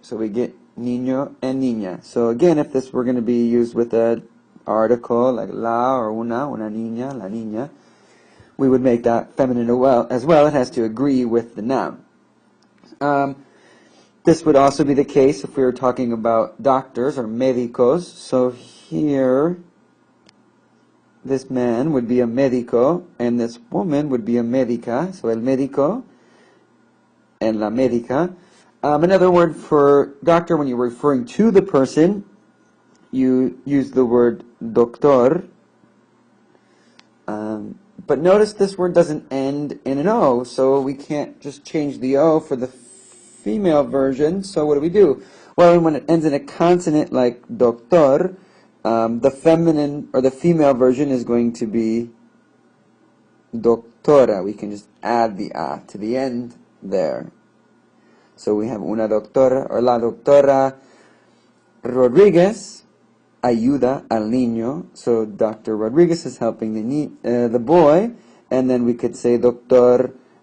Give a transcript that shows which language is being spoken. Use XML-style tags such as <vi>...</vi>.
<en>So we get niño and niña. So again, if this were going to be used with an article like la or una niña, la niña, we would make that feminine as well. It has to agree with the noun. This would also be the case if we were talking about doctors or médicos. So here, this man would be a médico, and this woman would be a médica.</en> <es>So el médico and la médica.</es> <en>Another word for doctor, when you're referring to the person, you use the word doctor. But notice this word doesn't end in an O, so we can't just change the O for the female version. So what do? Well, when it ends in a consonant like doctor, the feminine or the female version is going to be doctora. We can just add the A to the end there. So we have</en> <es>una doctora or la doctora Rodriguez ayuda al niño.</es> <en>So Dr. Rodriguez is helping the boy, and then we could say doctor</en>